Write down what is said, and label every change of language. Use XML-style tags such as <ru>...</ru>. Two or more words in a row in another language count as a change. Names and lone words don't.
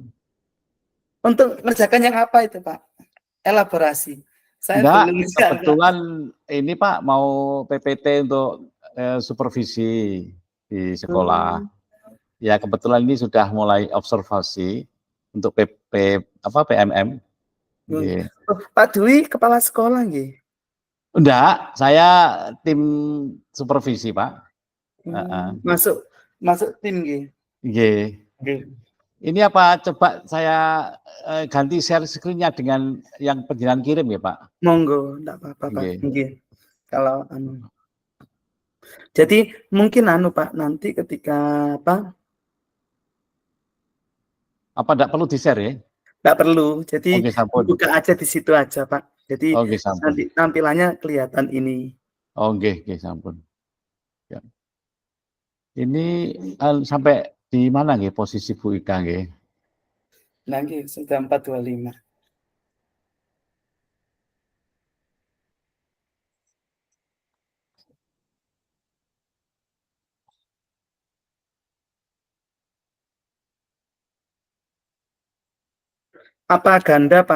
<id>Untuk ngerjakan yang apa itu Pak? Elaborasi. Saya Enggak, belum bisa. kebetulan ini Pak mau PPT untuk supervisi di sekolah. Ya kebetulan ini sudah mulai observasi untuk PMM. Nggih. Oh, Pak Dwi kepala sekolah nggih? Enggak, saya tim supervisi Pak. Masuk tim nggih. Nggih. Nggih. Ini apa coba saya ganti share screen-nya dengan yang penjenengan kirim ya, Pak? Monggo, ndak apa-apa, Pak. Nggih. Nggih. Kalau jadi mungkin Pak, nanti ketika apa? Apa ndak perlu di-share ya? Nggak perlu. Jadi Oke, sampun. dibuka aja di situ aja, Pak. Jadi Oke, sampun. nanti tampilannya kelihatan ini. Oh,</id> <jv>nggih, sampun.</jv> <id>Ya. Ini sampai di mana nggih posisi Bu Ika nggih? Nah, nggih, sudah 425. Apa ganda, Pak?</id>